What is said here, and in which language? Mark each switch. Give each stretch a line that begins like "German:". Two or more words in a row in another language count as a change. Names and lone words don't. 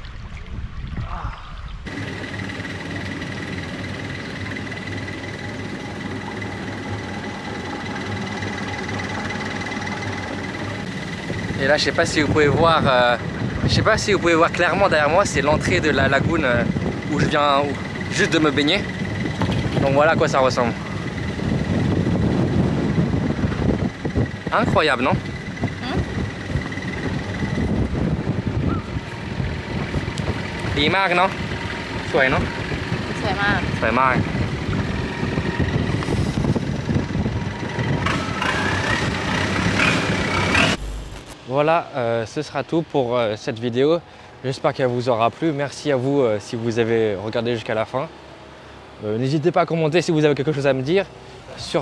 French: Et là, je sais pas si vous pouvez voir, clairement derrière moi, c'est l'entrée de la lagune où je viens juste de me baigner. Donc voilà à quoi ça ressemble. Incroyable, non?
Thai: ดีมากเนาะสวยเนาะสวยมากสวยมาก
French: Voilà, ce sera tout pour cette vidéo. J'espère qu'elle vous aura plu. Merci à vous si vous avez regardé jusqu'à la fin. N'hésitez pas à commenter si vous avez quelque chose à me dire.